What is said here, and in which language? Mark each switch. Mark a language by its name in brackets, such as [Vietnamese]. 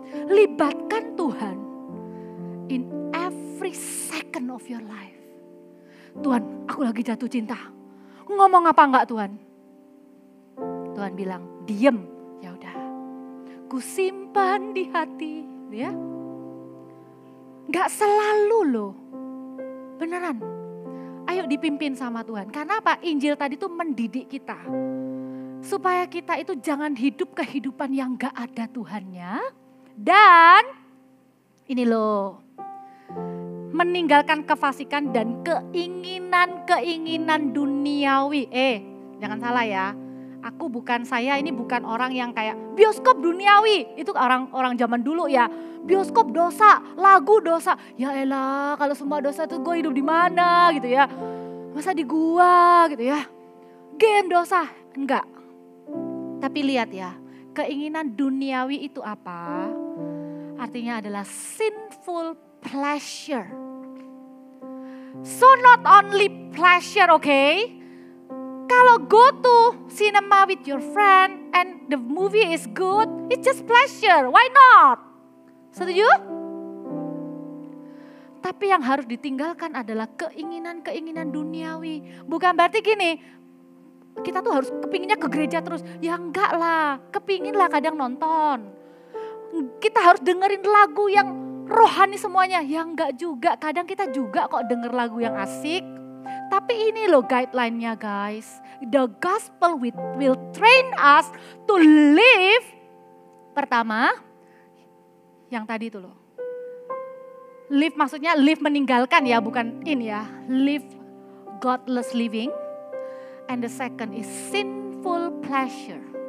[Indonesian] Libatkan Tuhan [English] in every second of your life. [Indonesian] Tuhan, aku lagi jatuh cinta. Ngomong apa enggak Tuhan? Tuhan bilang, diem. Ya udah. Ku simpan di hati, ya. Enggak selalu loh. Beneran. Ayo dipimpin sama Tuhan. Karena apa? Injil tadi tuh mendidik kita. Supaya kita itu jangan hidup kehidupan yang enggak ada Tuhannya. Dan ini loh. Meninggalkan kefasikan dan keinginan-keinginan duniawi. Jangan salah ya. Saya ini bukan orang yang kayak bioskop duniawi. Itu orang zaman dulu ya. Bioskop dosa, lagu dosa. Ya elah, kalau semua dosa itu gue hidup di mana gitu ya. Masa di gua gitu ya. Game dosa, enggak. Tapi lihat ya, keinginan duniawi itu apa? Artinya adalah [English] sinful pleasure. So not only pleasure, okay? [Indonesian] Kalau [English] go to cinema with your friend and the movie is good, it's just pleasure. Why not? [Indonesian] Setuju? Tapi yang harus ditinggalkan adalah keinginan-keinginan duniawi. Bukan berarti gini, kita tuh harus kepinginnya ke gereja terus. Ya enggak lah, kepingin lah kadang nonton. Kita harus dengerin lagu yang rohani semuanya. Ya enggak juga, kadang kita juga kok denger lagu yang asik. Tapi ini loh guideline-nya guys. [English] The gospel will train us to live. [Indonesian] Pertama, yang tadi itu loh. Live maksudnya live meninggalkan ya, bukan in ya. [English] Live godless living. And the second is sinful pleasure.